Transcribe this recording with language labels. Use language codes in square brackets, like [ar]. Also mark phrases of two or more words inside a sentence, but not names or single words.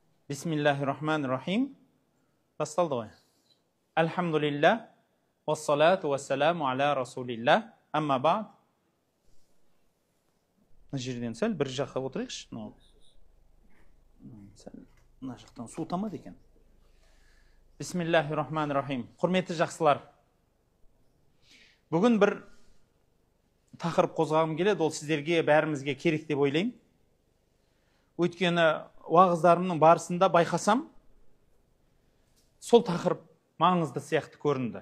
[ar] بسم الله الرحمن الرحيم. [kk] Басталды ғой. [ar] الحمد لله والصلاة والسلام على رسول الله أما بعد. [kk] Мына жерден сәл бір жаққа отырайықшы. Мына жақтан су тамады екен. [ar] بسم الله الرحمن الرحيم. [kk] Құрметті жақсылар. Бүгін бір тақырып қозғағым келеді, ол сіздерге бәрімізге керек деп ойлаймын. Өйткені уағыздарымның барысында байқасам, сол тақырып маңызды сияқты көрінді.